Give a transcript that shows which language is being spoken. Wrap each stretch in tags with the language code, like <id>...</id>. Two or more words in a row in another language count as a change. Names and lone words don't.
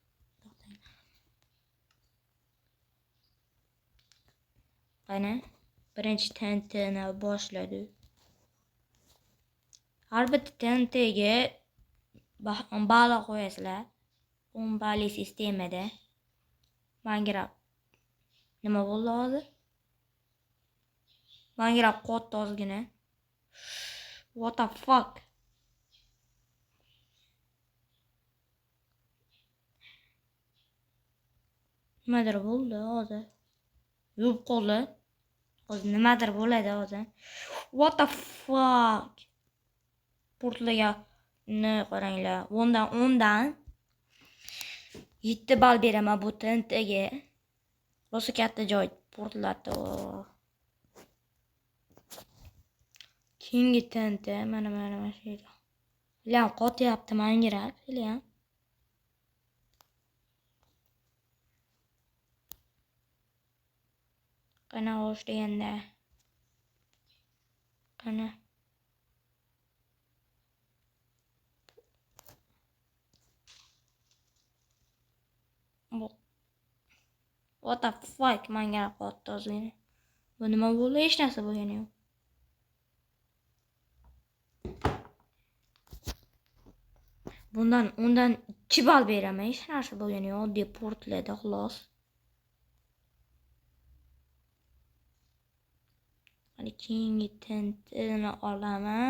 <uz>Qani birinchi tenteni boshladi. Har bitta tentega balo qo'yasizlar. 10 bali sistemada. Minecraft nima bo'ldi hozir? Minecraft qotdi ozgina.</uz> <en>What the fuck?</en> <uz>Nimadir bo'ldi hozir. Yuvib qoldi. Hozir nimadir bo'ladi hozir.</uz> <en>What the fuck?</en> <uz>Portlaganni qaranglar. 10dan 7 ball beraman bu tentega. Rosa katta joy portlatdi. Keyingi tente mana shu yerda. Bilan qotyapti Minecraft, bilan. Qana boshlaganda. Qana.</uz> <en>What the fuck Minecraft</en> <uz>qotdi ozgina. Bu nima bo'ldi? Hech narsa bo'lgani yo'q. Bundan 2 ball beraman. Hech narsa bo'lgani yo'q. Oddiy portladi xolos. Mana keyingi tentini olaman.</uz>